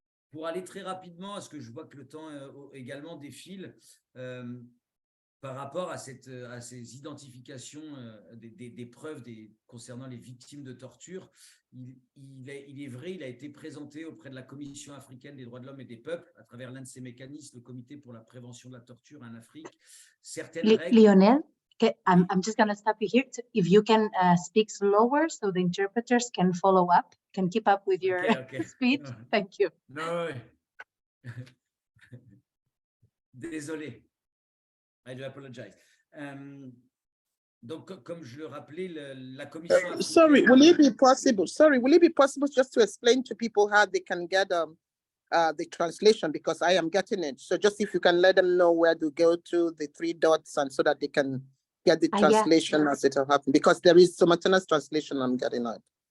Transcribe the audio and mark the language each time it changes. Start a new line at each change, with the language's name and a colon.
French: Pour aller très rapidement, parce que je vois que le temps également défile, par rapport à ces identifications des preuves concernant les victimes de torture, il est vrai, il a été présenté auprès de la Commission africaine des droits de l'homme et des peuples, à travers l'un de ses mécanismes, le Comité pour la prévention de la torture en Afrique, certaines règles.
English: Lionel, Okay, I'm just gonna stop you here. If you can speak slower so the interpreters can follow up, can keep up with your speed. Thank you. No.
French: Désolé.
English: I do apologize.
French: Donc, comme je le rappelais, la commission africaine...
English: Sorry, will it be possible? Sorry, will it be possible just to explain to people how they can get the translation, because I am getting it. So just if you can let them know where to go to, the 3 dots, and so that they can get the translation as it will happen, because there is simultaneous translation I'm getting out.